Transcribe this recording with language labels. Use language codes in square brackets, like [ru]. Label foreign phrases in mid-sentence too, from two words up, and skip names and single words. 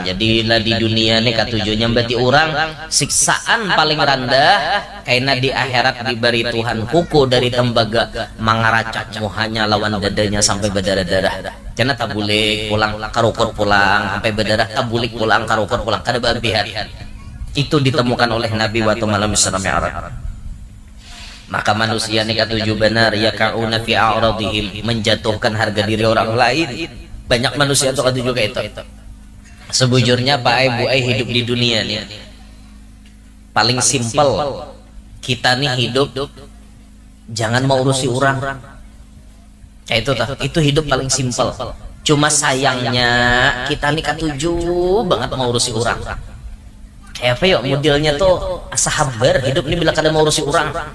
[bjn] Jadi lah di dunia ini katujuh nyembati orang siksaan paling rendah karena di akhirat diberi Tuhan kuku dari tembaga mangaracak muhanya lawan dadanya sampai berdarah-darah. Karena tak boleh pulang karukut pulang sampai berdarah tak boleh pulang karukut pulang kada berlebihan. Itu ditemukan oleh Nabi waktu malam Isra Mi'raj. Maka manusia ini katujuh benar ya [ar] يقعون في أعراضهم [bjn] menjatuhkan harga diri orang lain. Banyak manusia itu katujuh kayak itu. Sebujurnya Pak Ibu hidup di dunia nih paling simpel kita nih hidup jangan mau urusi orang kayak itu hidup paling simpel cuma sayangnya kita nih katujuh banget mau urusi orang kayak apa yuk modelnya tuh asa habar hidup nih bila kada mau urusi orang